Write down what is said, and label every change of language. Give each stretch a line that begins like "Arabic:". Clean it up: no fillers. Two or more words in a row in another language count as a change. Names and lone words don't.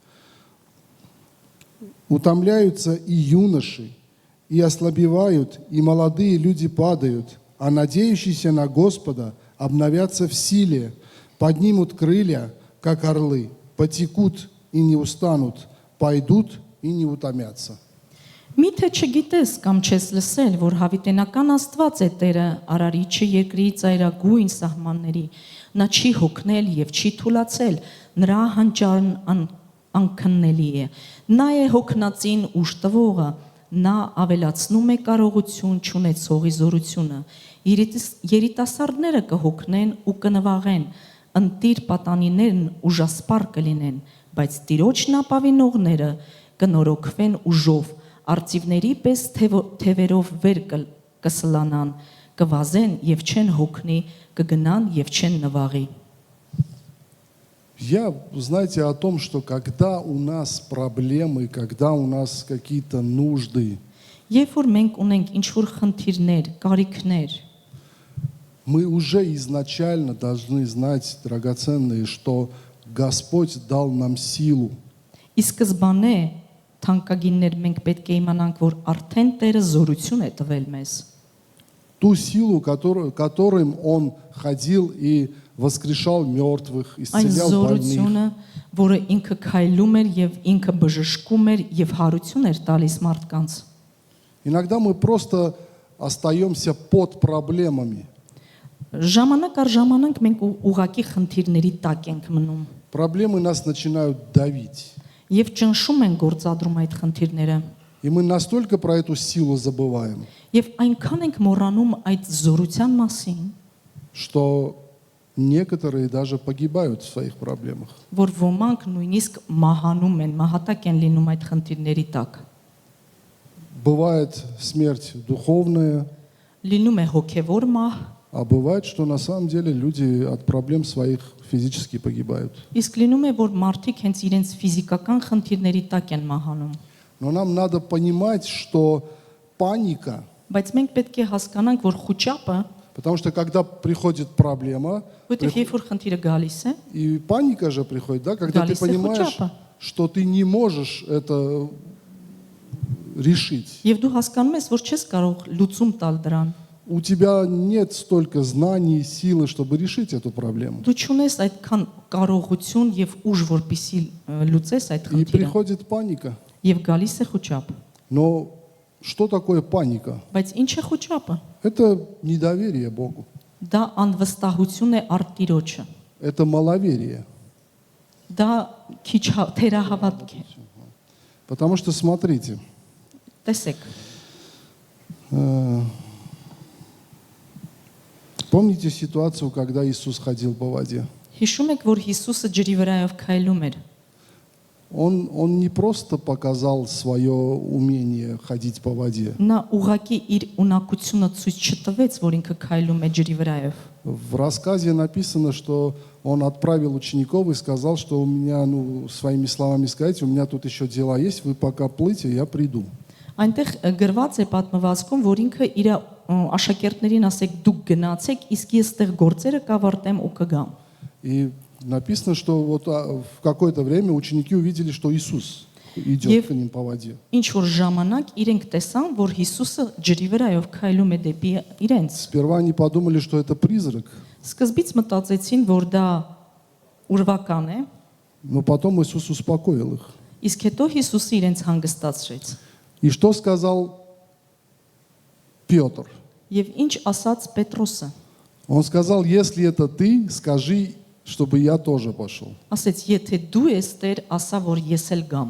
Russian: Утомляются и юноши, и ослабевают, и молодые люди падают, а надеющиеся на Господа обновятся в силе, поднимут крылья, как орлы, потекут и не устанут, пойдут и не утомятся.
Armenian: Միթե չգիտես կամ չես լսել, որ հավիտենական Աստված է Տերը, արարիչը երկրի ծայրագույն սահմանների, նա չի հոգնել եւ չի թուլացել, նրա հանճարն անքննելի է, նա է հոգնածին ուժ տվողը, նա ավելացնում է կարողություն չունեցողի զորությունը։ Երիտասարդները կհոգնեն ու կնվաղեն, ընտիր պատանիներն ուժասպառ կլինեն, բայց Տիրոջն ապավինողները կնորոգվեն ուժով, արծիվների պես թևերով վեր կսլանան, կվազեն եւ չեն հոգնի, կգնան եւ չեն նվաղի։
Russian: Я, знаете, о том, что когда у нас проблемы, когда у нас какие-то нужды,
Armenian: Երբ որ մենք ունենք ինչ-որ խնդիրներ, կարիքներ,
Russian: мы уже изначально должны знать, драгоценные, что Господь дал нам силу.
Armenian: ի սկզբանե թանկագիններ մենք պետք է իմանանք, որ արդեն Տերը զորություն է տվել մեզ։
Russian: Ту силу, которым Он ходил и воскрешал мертвых,
Armenian: Այն
Russian: исцелял больных.
Armenian: զորությունը, որը ինքը քայլում էր եւ ինքը բժշկում էր եւ հարություն էր տալիս մարդկանց։
Russian: Иногда мы просто остаемся под проблемами.
Armenian: Ժամանակ առ ժամանակ մենք ուղակի խնդիրների տակ ենք մնում
Russian: Проблемы нас начинают давить.
Armenian: եւ ճնշում են գործադրում այդ խնդիրները
Russian: И мы настолько про эту силу забываем,
Armenian: եւ այնքան ենք մոռանում այդ զորության մասին,
Russian: что некоторые даже погибают в своих проблемах.
Armenian: որ ոմանք նույնիսկ մահանում են, մահատակ են լինում այդ խնդիրների տակ։
Russian: Бывает смерть духовная,
Armenian: Լինում է հոգեվոր մահ,
Russian: а бывает, что на самом деле люди от проблем своих физически погибают.
Armenian: իսկ լինում է, որ մարդիկ հենց իրենց ֆիզիկական խնդիրների տակ են մահանում։
Russian: Но нам надо понимать, что паника,
Armenian: Բայց մենք պետք է հասկանանք, որ խոճապը,
Russian: потому что когда приходит проблема,
Armenian: որտեղ երբ որ խնդիրը գալիս է,
Russian: и паника же приходит, да, когда ты
Armenian: Галиса
Russian: понимаешь,
Armenian: Хучапа.
Russian: что ты не можешь это решить.
Armenian: եւ դու հասկանում ես, որ չես կարող լուծում տալ դրան։
Russian: У тебя нет столько знаний и силы, чтобы решить эту проблему.
Armenian: Դու չունես այդքան կարողություն եւ ուժ, որպիսի լուծես այդ
Russian: И
Armenian: խնդիրը։
Russian: приходит паника.
Armenian: Եվ գալիս է խոճապ։
Russian: Но что такое паника?
Armenian: Բայց ինչ է խոճապը։
Russian: Это недоверие Богу.
Armenian: Դա անվստահություն է արտիրոջը։
Russian: Это маловерие.
Armenian: Դա քիչ թերահավատք է։
Russian: Потому что, смотрите,
Armenian: Տեսեք,
Russian: помните ситуацию, когда Иисус ходил по воде?
Armenian: հիշում եք, որ Հիսուսը ջրի վրայով քայլում էր։
Russian: Он не просто показал свое умение ходить по воде.
Armenian: Նա ուղակի իր ունակությունը ցույց չտվեց, որ ինքը քայլում է ջրի վրայով։
Russian: В рассказе написано, что он отправил учеников и сказал, что у меня, своими словами сказать, у меня тут еще дела есть, вы пока плыть, я приду.
Armenian: Այնտեղ գրված է պատմվածքում, որ ինքը իր աշակերտներին ասեք դուք գնացեք, իսկ ես այդտեղ գործերը կավարտեմ ու կգամ։
Russian: И написано, что вот в какое-то время ученики увидели, что Иисус идет к ним по воде.
Armenian: Ինչ որ ժամանակ իրենք տեսան, որ Հիսուսը ջրի վրայով քայլում է դեպի իրենց։
Russian: Сперва они подумали, что это призрак,
Armenian: Սկզբից մտածեցին, որ դա ուրվական է,
Russian: но потом Иисус успокоил их.
Armenian: իսկ հետո Հիսուսը իրենց հանգստացրեց։
Russian: И что сказал Петр?
Armenian: Եվ ինչ ասաց Պետրոսը։
Russian: Он сказал, если это ты, скажи, чтобы я тоже пошел.
Armenian: Ասեց, եթե դու ես Տեր, ասա, որ ես էլ գամ։